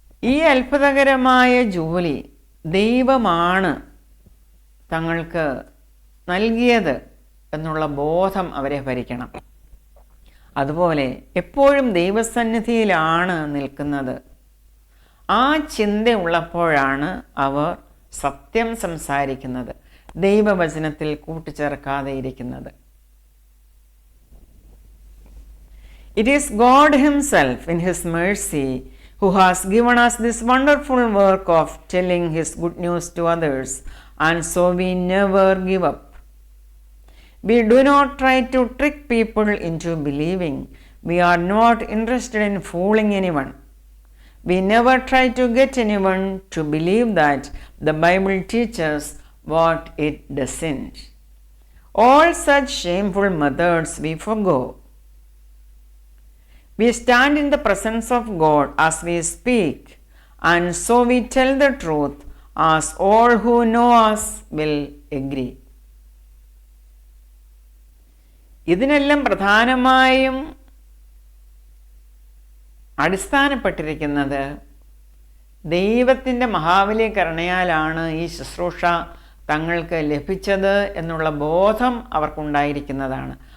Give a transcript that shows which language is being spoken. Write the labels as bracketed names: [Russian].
[Malayalam] ഈ അത്ഭുതകരമായ ജോലി ദൈവമാണ് തങ്ങൾക്ക് നൽകിയത് എന്നുള്ള ബോധം അവരെ ഭരിക്കണം. അതുപോലെ എപ്പോഴും ദൈവസന്നിധിയിലാണ് നിൽക്കുന്നത്. ആ ചിന്ത ഉള്ളപ്പോഴാണ് അവർ സത്യം സംസാരിക്കുന്നത്, ദൈവവചനത്തിൽ കൂട്ടിച്ചേർക്കാതെ ഇരിക്കുന്നത്. [English] It is God Himself in His mercy who has given us this wonderful work of telling His good news to others, and so we never give up. We do not try to trick people into believing. We are not interested in fooling anyone. We never try to get anyone to believe that the Bible teaches what it doesn't. All such shameful methods we forgo. We stand in the presence of God as we speak, and so we tell the truth, as all who know us will agree. [Malayalam] ഇതിനെല്ലാം പ്രധാനമായും അടിസ്ഥാനപ്പെട്ടിരിക്കുന്നത് ദൈവത്തിൻ്റെ മഹാവലിയ കരുണയാലാണ് ഈ ശുശ്രൂഷ തങ്ങൾക്ക് ലഭിച്ചത് എന്നുള്ള ബോധം അവർക്കുണ്ടായിരിക്കുന്നതാണ്.